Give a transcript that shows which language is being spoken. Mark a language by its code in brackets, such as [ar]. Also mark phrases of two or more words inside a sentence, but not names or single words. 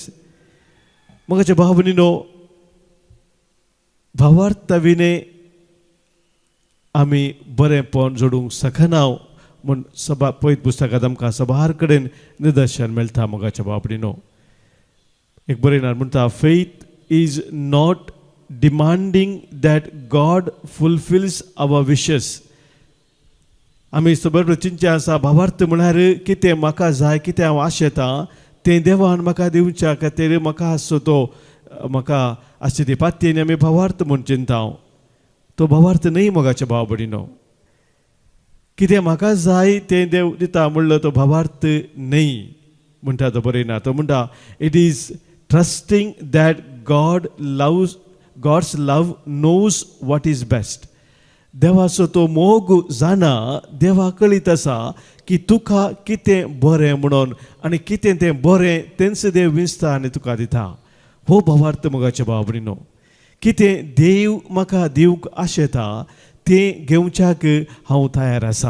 [kok] मोगाच्या भाव भयणीनो, भावार्था विने आमी बरेंपण जोडूंक शकना म्हूण सभा पयत पुस्तकांत आमकां सभार कडेन निदर्शन मेळटा. मोगाच्या भाव भयणीनो, एक बरयणार म्हणटा, [en] faith is not demanding that God fulfils our wishes. [kok] आमी सबर चिंतचे आसा भावार्थ म्हळ्यार कितें म्हाका जाय, कितें हांव आशेता तें देवान म्हाका दिवच्या खातीर म्हाका आसचो तो म्हाका आसची ती पातयेन आमी भावार्थ म्हूण चिंता. तो भावार्थ न्ही मोगाच्या भाव भयणीनो. कितें म्हाका जाय तें देव दिता म्हणलो तो भावार्थ न्ही म्हणटा तो बरयना. तो म्हणटा, [en] it is trusting that God's love knows what is best. [kok] देवाचो तो मोग जाणा, देवा कळीत आसा की तुका कितें बरें म्हणून आनी कितें तें बरें तेंच देव विंचता आनी तुका दिता. हो भावार्थ मोगाच्या भाव भयणीनो. कितें देव म्हाका दिवंक आशेता तें घेवच्याक हांव तयार आसा.